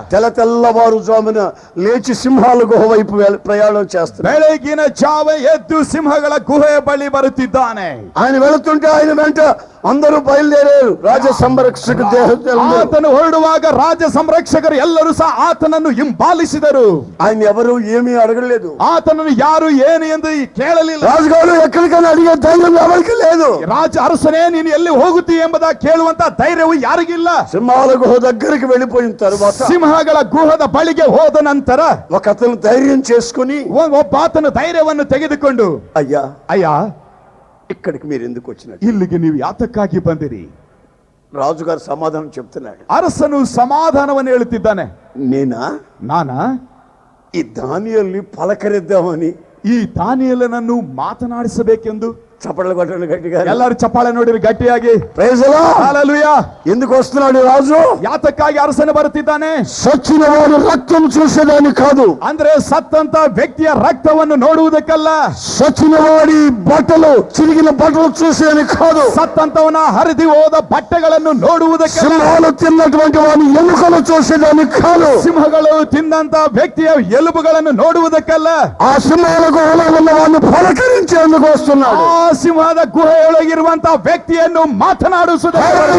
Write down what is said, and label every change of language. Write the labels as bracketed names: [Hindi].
[Telugu] తెల్లవారుజామున లేచి సింహాల గుహ వైపు ప్రయాణం చేస్తాడు. [Kannada] ಬೆಳಗಿನ ಜಾವ ಎದ್ದು ಸಿಂಹಗಳ ಗುಹೆ ಬಳಿ ಬರುತ್ತಿದ್ದಾನೆ. [Telugu] ఆయన వెళుతుంటే ఆయన వెంట అందరూ బయలుదేరారు. రాజ సంరక్షక [Kannada] ಆತನು ಹೊರಡುವಾಗ ರಾಜ ಸಂರಕ್ಷಕರು ಎಲ್ಲರೂ ಸಹ ಆತನನ್ನು ಹಿಂಬಾಲಿಸಿದರು. [Telugu] ఆయన ఎవరు ఏమీ అడగలేదు. [Kannada] ಆತನನ್ನು ಯಾರು ಏನು ಎಂದು ಕೇಳಲಿಲ್ಲ. [Telugu] రాజుగారు ఎక్కడికైనా అడిగే ధైర్యం ఎవరికి లేదు. [Kannada] ಅರಸನೇ, ನೀನು ಎಲ್ಲಿ ಹೋಗುತ್ತಿ ಎಂಬುದ ಕೇಳುವಂತ ಧೈರ್ಯವು ಯಾರಿಗಿಲ್ಲ. [Telugu] సింహాల గుహ దగ్గరికి వెళ్ళిపోయిన తరువాత, [Kannada] ಸಿಂಹಗಳ ಗುಹದ ಬಳಿಗೆ ಹೋದ ನಂತರ [Telugu] ఒక అతను ధైర్యం చేసుకుని [Kannada] ಒಬ್ಬ ಆತನ ಧೈರ್ಯವನ್ನು ತೆಗೆದುಕೊಂಡು, ಅಯ್ಯ [Telugu] ఇక్కడికి మీరు ఎందుకు వచ్చినారు? [Kannada] ಇಲ್ಲಿಗೆ ನೀವು ಯಾತಕ್ಕಾಗಿ ಬಂದಿರಿ? [Telugu] రాజుగారు సమాధానం చెప్తున్నాడు. [Kannada] ಅರಸನು ಸಮಾಧಾನವನ್ನು ಹೇಳುತ್ತಿದ್ದಾನೆ. ನಾನಾ [Telugu] ಈ ದಾನಿಯಲ್ಲಿ పలకరిద్దామని, [Kannada] ಈ ದಾನಿಯೇಲನನ್ನು ಮಾತನಾಡಿಸಬೇಕೆಂದು. [Telugu] చప్పట్లు కొట్టండి గట్టిగా. [Kannada] ಎಲ್ಲರೂ ಚಪ್ಪಾಳೆ ನೋಡಿರಿ ಗಟ್ಟಿಯಾಗಿ. [Telugu] Praise the lord. హల్లెలూయా. ఎందుకు వస్తున్నాడు రాజు? [Kannada] ಯಾತಕ್ಕಾಗಿ ಅರಸನು ಬರುತ್ತಿದ್ದಾನೆ? [Telugu] సచ్చిన వాడు రక్తం చూసేదాని కాదు. [Kannada] ಅಂದ್ರೆ ಸತ್ತಂತ ವ್ಯಕ್ತಿಯ ರಕ್ತವನ್ನು ನೋಡುವುದಕ್ಕಲ್ಲ. [Telugu] సచ్చిన వాడి బట్టలు, చిరిగిన బట్టలు చూసేదాని కాదు. [Kannada] ಸತ್ತಂತವನ ಹರಿದು ಹೋದ ಬಟ್ಟೆಗಳನ್ನು ನೋಡುವುದಕ್ಕಲ್ಲ. [Telugu] సింహాలు తిన్నటువంటి వాడి ఎముకలు చూసేదాని కాదు. [Kannada] ಸಿಂಹಗಳು ತಿಂದಂತ ವ್ಯಕ್ತಿಯ ಎಲುಬುಗಳನ್ನು ನೋಡುವುದಕ್ಕಲ್ಲ. [Telugu] ఆ సింహాల గుహలో ఉన్న వాడిని పలకరించేందుకు వస్తున్నాడు. [Kannada] ಸಿಂಹದ ಗುಹೆಯೊಳಗಿರುವಂತ ವ್ಯಕ್ತಿಯನ್ನು ಮಾತನಾಡಿಸುವುದಕ್ಕೆ.